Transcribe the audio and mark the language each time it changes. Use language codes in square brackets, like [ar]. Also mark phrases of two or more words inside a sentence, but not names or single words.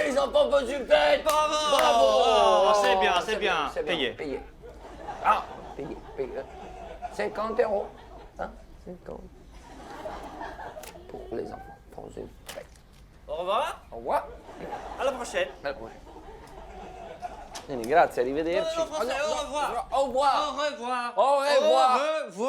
[fr] Les enfants font du fête. Bravo. Bravo. Oh, c'est bien. C'est bien. Payé. Payé. Ah, payé. 50 €. Hein? 50. Pour les enfants. Pour une fête. Au revoir. Au revoir. À la prochaine. À la prochaine. [it] Bene, grazie, arrivederci. [fr] Non, français, au revoir. Au revoir. Au revoir. Au revoir. Au revoir.